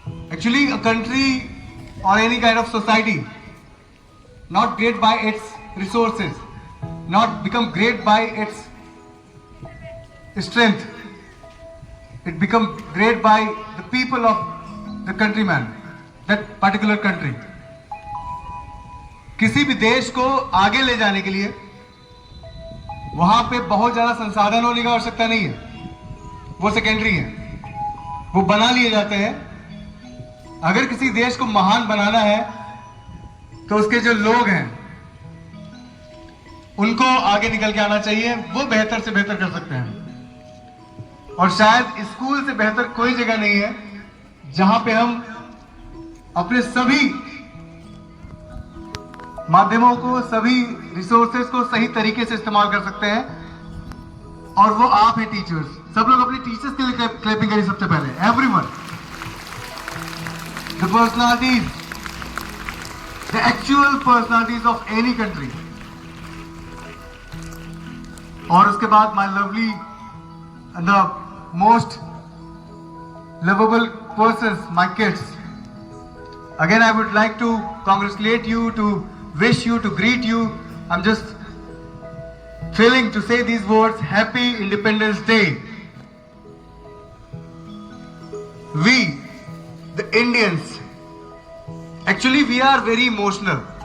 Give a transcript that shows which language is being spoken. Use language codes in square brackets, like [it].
[en] Actually, a country or any kind of society, not great by its resources, not become great by its strength. It becomes great by the people of the countryman, that particular country. [hi] किसी भी देश को आगे ले जाने के लिए वहां पे बहुत ज्यादा संसाधन होने की आवश्यकता नहीं है, वो सेकेंडरी है, वो बना लिए जाते हैं. अगर किसी देश को महान बनाना है तो उसके जो लोग हैं उनको आगे निकल के आना चाहिए, वो बेहतर से बेहतर कर सकते हैं. और शायद स्कूल से बेहतर कोई जगह नहीं है जहां पे हम अपने सभी माध्यमों को, सभी रिसोर्सेज को सही तरीके से इस्तेमाल कर सकते हैं. और वो आप हैं टीचर्स. सब लोग अपने टीचर्स के लिए क्लैपिंग करिए सबसे पहले. [en] Everyone, the personalities, the actual personalities of any country. [hi] और उसके बाद [en] My lovely and the most lovable persons, my kids. Again, I would like to congratulate you, to wish you, to greet you. I'm just feeling to say these words, Happy Independence Day. We, the Indians, actually we are very emotional.